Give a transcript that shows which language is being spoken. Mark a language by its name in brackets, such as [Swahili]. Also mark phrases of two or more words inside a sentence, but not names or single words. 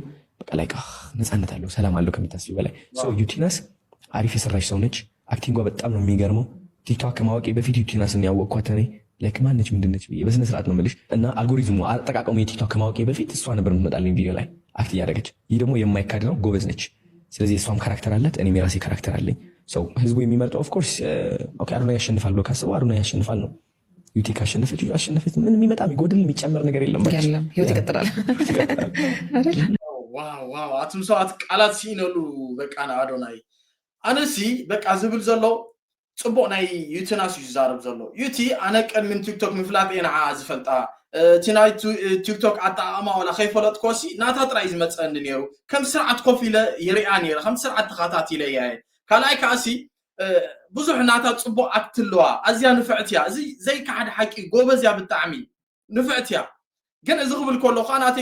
[Amharic] በቃ ላይ ነፃነት አለው፣ ሰላም አለው ከምታስቢው በላይ። ዩቲናስ አሪፍ የሰራች ሰው ነች። አክቲንጓ በጣም ነው የሚገርመው። ቲክቶክ ከማወቄ በፊት ዩቲናስን ያወቅኳት እኔ ላይክ ማነች ምንድነች ብዬ በስነ ስርዓት ነው የምልሽ። እና አልጎሪዝሙ አጠቃቀሙ የቲክቶክ ከማወቄ በፊት እሷ ነበር የምትመጣልኝ ቪዲዮ ላይ አክት እያደረገች። ይህ ደግሞ የማይካድ ነው፣ ጎበዝ ነች። ስለዚህ እሷም ካራክተር አላት፣ እኔም የራሴ ካራክተር አለኝ። ሰው ህዝቡ የሚመርጠው ኦፍኮርስ አዶናይ ያሸንፋል ብሎ ካስበው አዶናይ ያሸንፋል ነው። ዩቲ ካሸነፈች አሸነፈች፣ ምንም የሚመጣ የሚጎድል የሚጨመር ነገር የለም። ህይወት ይቀጥላል። [Tigrinya] ዋው አቱም ሰዓት ቃላት ሲነሉ በቃ አዶናይ ኣነሲ በቃ ዝብል ዘሎ ፅቡቅ ናይ ዩቲናስ ይዛረብ ዘሎ ዩቲ ኣነ ቅድሚ ቲክቶክ ምፍላጥ እየ ንዓ ዝፈልጣ እቲ ናይ ቲክቶክ ኣጠቃቅማ ዋላ ከይፈለጥኮሲ ናታ ጥራይ ዝመፀኒ ነይሩ ከም ስርዓት ኮፍ ኢለ ይሪኣ ነይረ ከም ስርዓት ተኸታቲለ እየ ካልኣይ ከዓሲ ብዙሕ ናታ ፅቡቅ ኣክትለዋ ኣዝያ ንፍዕት እያ እዚ ዘይከሓድ ሓቂ ጎበዝ እያ ብጣዕሚ ንፍዕት እያ ግን እዚ ክብል ከለኹ ናተይ